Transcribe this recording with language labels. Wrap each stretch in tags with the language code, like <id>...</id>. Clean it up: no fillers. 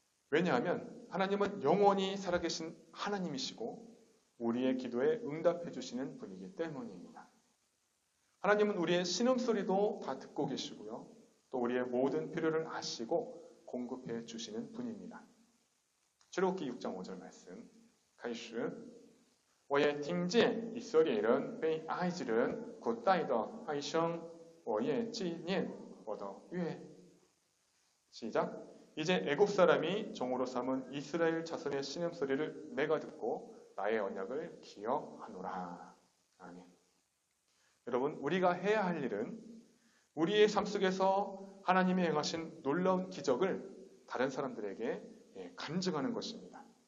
<ko>왜냐하면 하나님은 영원히 살아계신 하나님이시고 우리의 기도에 응답해 주시는 분이기 때문입니다. 하나님은 우리의 신음소리도 다 듣고 계시고요. 또 우리의 모든 필요를 아시고 공급해 주시는 분입니다. 출애굽기 6장 5절 말씀,</ko> <zh>开始我也听见以色列人被埃及人苦待的哀声，我也纪念我的约。</zh> <ko>시작. 이제 애굽 사람이 종으로 삼은 이스라엘 자손의 신음소리를 내가 듣고 나의 언약을 기억하노라. 아멘. 여러분, 우리가 해야 할 일은 우리의 삶 속에서 하나님이 행하신 놀라운 기적을 다른 사람들에게 간증하는 것입니다.</ko>